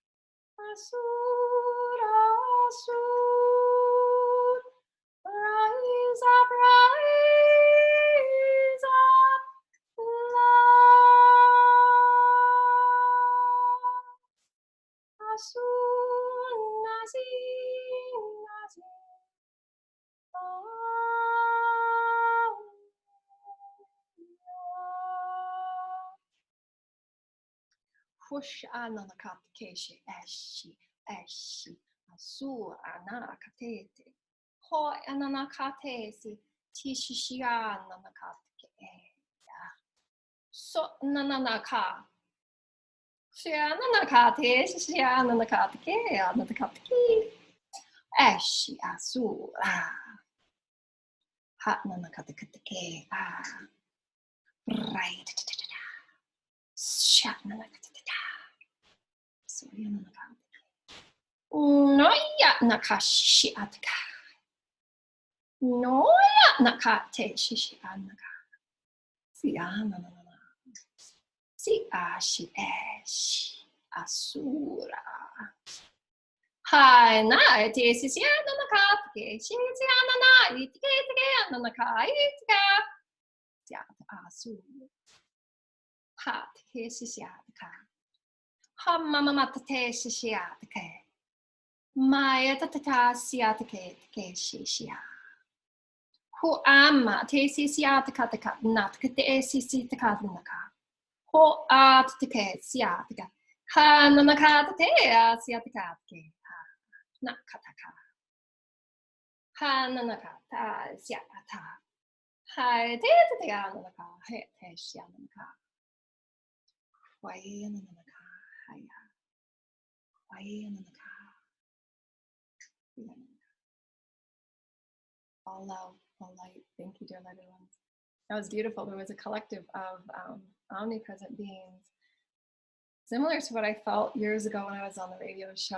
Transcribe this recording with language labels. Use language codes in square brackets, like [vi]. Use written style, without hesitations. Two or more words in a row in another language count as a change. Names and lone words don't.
[en] Asur, Asur, rise up, rise up, love. Asur, Nazim, Nazim, Hush ananakatekeshi eshi eshi asur anakatete ho ananakatesi tishishi ananakateke so nananaka shi ananakate shi ananakateke ananakateke eshi asur ha nanakateke right shat nanakateke Noya nakashi ataka. Noya nakate shishi anaka. Si anana. Si ashi eshi asura. Hai na ete si ananakate. Si anana itike ananaka itika. Si asura. Hat hesi ataka. Ha mama matate shishi ataka. Maya tatata siatake take shishia. Ho ama te siataka natkate sisitakatnaka. Ho at take siataka. Ha nanakata te siatakake. Nakataka. Ha nanakata siata. Hai te ananaka. He te shianaka. Why ananaka. Wai and then the ka. All love, all light. Thank you, dear loved ones. That was beautiful. There was a collective of omnipresent beings, similar to what I felt years ago when I was on the radio show.